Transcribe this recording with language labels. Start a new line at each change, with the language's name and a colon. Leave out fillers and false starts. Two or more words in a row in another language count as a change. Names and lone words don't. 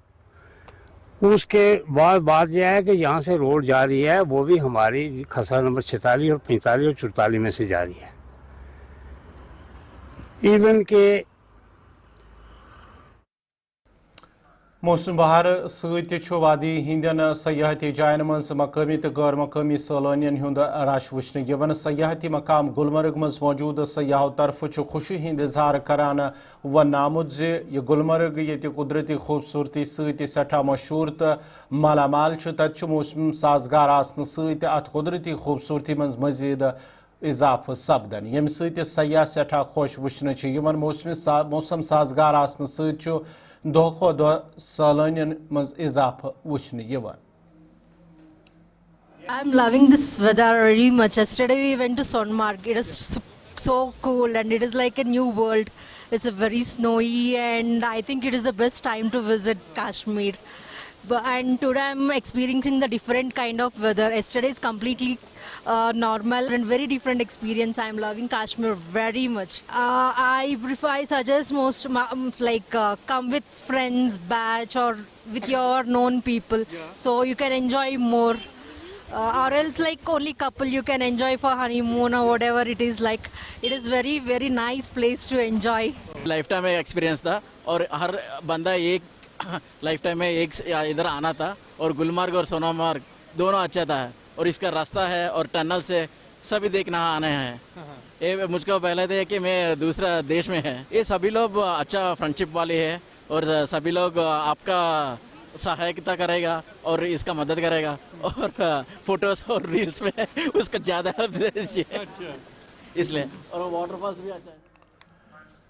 Hindi: उसके बाद बात यह है कि यहाँ से रोड जा रही है, वो भी हमारी खसरा नंबर 46 और 45 और 44 में से जा रही है। इवन के
Kashmiri: मौसम बहार वादी हिंदन सयाहती जायन मज मकामी तो गैर मकामी सैलानियन हुंद रश वुचन सयाहती मकाम गुलमर्ग मज मौजूद सयाहों तरफ खुशी हिंद इजहार करान वन आमुद यह गुलमर्ग ये कुदरती खूबसूरती सठा मशहूर तो मालामाल तत मौसम साजगार आसन सत अत कुदरती खूबसूरती मज मजीद इजाफ सपदन यम सयाह सठा खुश वुचन मौसम साजगार आसन सत दो खो दो सैलानियन मज इजाफ वुचन यिवान।
English: I'm loving this weather very much. Yesterday we went to Sonmarg. It is so cool and it is like a new world. It's a very snowy and I think it is the best time to visit Kashmir. And today I'm experiencing the different kind of weather. Yesterday is completely normal and very different experience. I'm loving Kashmir very much. I suggest most come with friends, batch or with your known people, so you can enjoy more. Or else like only couple you can enjoy for honeymoon or whatever it is like. It is very very nice place to enjoy. Lifetime experience
Hindi: था और हर बंदा एक
English: life time
Hindi: में एक इधर आना था और गुलमर्ग और सोनामर्ग दोनों अच्छा था और इसका रास्ता है और टनल से सभी देखना आने हैं। ये मुझको पहले थे कि मैं दूसरा देश में है। ये सभी लोग अच्छा फ्रेंडशिप वाले है और सभी लोग आपका सहायता करेगा और इसका मदद करेगा और फोटोज और रील्स में उसका ज़्यादा इसलिए और वाटरफॉल्स भी अच्छा है।